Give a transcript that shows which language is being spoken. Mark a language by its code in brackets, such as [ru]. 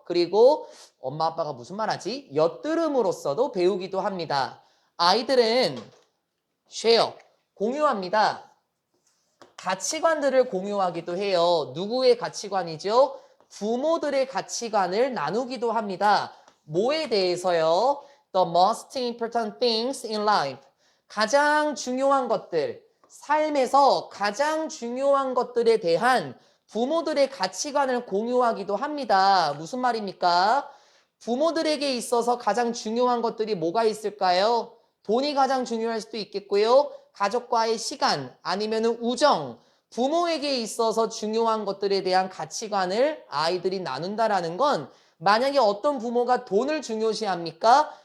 [ko] 그리고 엄마 아빠가 무슨 말하지? 엿들음으로써도 배우기도 합니다. 아이들은 share, 공유합니다. 가치관들을 공유하기도 해요. 누구의 가치관이죠? 부모들의 가치관을 나누기도 합니다. 뭐에 대해서요? [en] The most important things in life. [ko] 가장 중요한 것들, 삶에서 가장 중요한 것들에 대한 부모들의 가치관을 공유하기도 합니다. 무슨 말입니까? 부모들에게 있어서 가장 중요한 것들이 뭐가 있을까요? 돈이 가장 중요할 수도 있겠고요. 가족과의 시간, 아니면 우정, 부모에게 있어서 중요한 것들에 대한 가치관을 아이들이 나눈다라는 건 만약에 어떤 부모가 돈을 중요시합니까?